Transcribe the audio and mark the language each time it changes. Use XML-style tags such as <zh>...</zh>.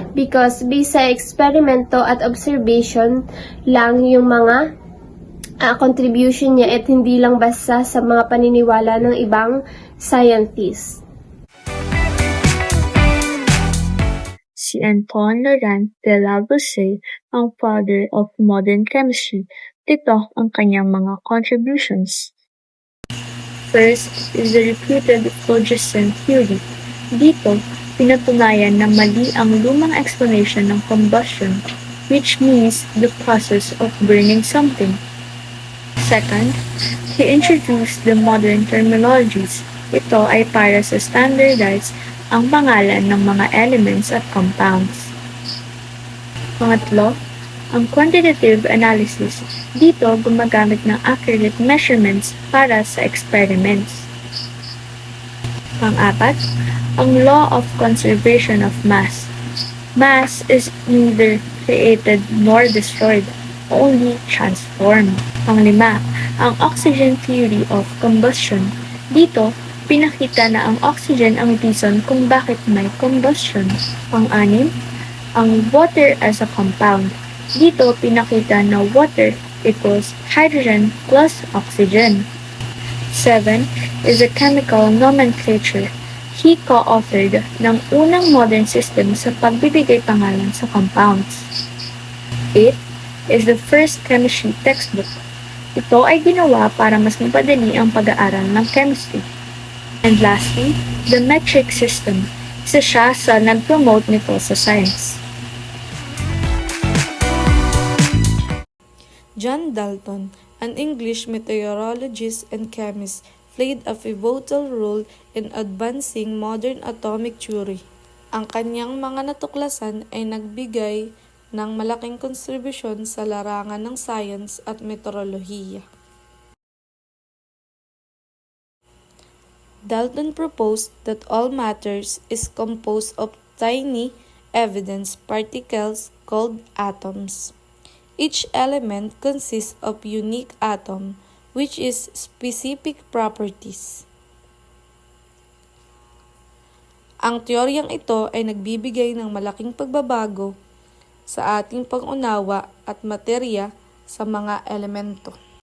<tl>Because based sa eksperimento at observation lang yung mga contribution niya at hindi lang basta sa mga paniniwala ng ibang scientists. Si Antoine Laurent de Lavoisier ang</tl> <en>father of modern chemistry.</en> <tl>Ito ang kanyang mga contributions.</tl> <en>First is the reputed phlogiston theory.</en> <tl>Dito, pinatunayan na mali ang lumang</tl> <en>explanation ng combustion, which means the process of burning something. Second, he introduced the modern terminologies.</en> <tl>Ito ay para sa standardize ang pangalan ng mga elements at compounds. Pangatlo, ang quantitative analysis. Dito, gumagamit ng accurate measurements para sa experiments. Pang-apat, ang law of conservation of mass.</tl> <en>Mass is neither created nor destroyed, only transformed.</en> <tl>Panglima, ang oxygen theory of combustion. Dito, pinakita na ang oxygen ang reason kung bakit may combustion. Pang-anim, ang water as a compound. Dito, pinakita na</tl> <en>water equals hydrogen plus oxygen. 7 is a chemical nomenclature. He co-authored</en> <tl>ng unang</tl> <en>modern system</en> <tl>sa pagbibigay pangalan sa</tl> <en>compounds. 8 is the first chemistry textbook.</en> <tl>Ito ay ginawa para mas mapadali ang pag-aaral ng chemistry.</tl> <en>And lastly, the metric system.</en> <tl>Isa siya sa nag-promote nito sa science.</tl> <en>John Dalton, an English meteorologist and chemist, played a pivotal role in advancing modern atomic theory.</en> <tl>Ang kanyang mga natuklasan ay nagbigay ng malaking kontribusyon sa larangan ng science at meteorolohiya.</tl> <en>Dalton proposed that all matter is composed of tiny evidence particles called atoms. Each element consists of unique atom, which is specific properties.</en> <tl>Ang teoryang ito ay nagbibigay ng malaking pagbabago sa ating pag-unawa at materya sa mga elemento.</tl>